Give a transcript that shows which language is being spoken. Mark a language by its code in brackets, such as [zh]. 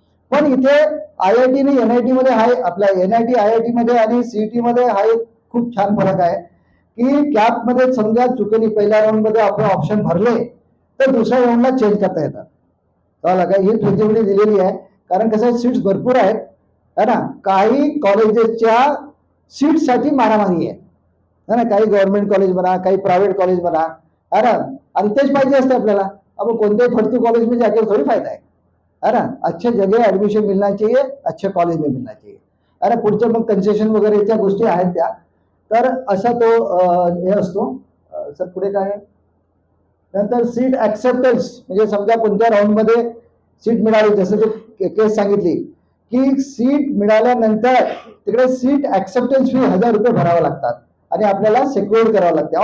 [mr] पण इथे IIT आणि NIT मध्ये हा आपल्या NIT IIT मध्ये आणि CET मध्ये हा एक खूप छान फरक आहे की कॅप मध्ये समजा चुकीने पहिल्या राऊंड मध्ये आपण ऑप्शन भरले तर दुसऱ्या राऊंडला चेंज करता येतात. ही फ्लेक्झिबिलिटी दिलेली आहे. कारण कसं आहे, सीट्स भरपूर आहेत है ना. काही कॉलेजेसच्या सीटसाठी मारामारी आहे ना. काही गव्हर्नमेंट कॉलेज म्हणा, काही प्रायव्हेट कॉलेज म्हणा, है ना. आणि तेच पाहिजे असते आपल्याला. [hi] अब कोणत्याही फर्जी कॉलेज में जाकर थोड़ी फायदा है ना. अच्छे जगह ऍडमिशन मिलना चाहिए, अच्छे कॉलेज में मिलना चाहिए, है ना. [mr] पुढच्या मग कन्सेशन वगैरेच्या गोष्टी आहेत त्या. तर असा तो हे असतो. सर पुढे काय आहे, नंतर सीट ऍक्सेप्टन्स, म्हणजे समजा कोणत्या राऊंड मध्ये सीट मिळाली, जसं ते केस सांगितली की सीट मिळाल्यानंतर तिकडे सीट ऍक्सेप्टन्स फी 1000 रुपये भरावे लागतात आणि आपल्याला सेक्युअर करावं लागते.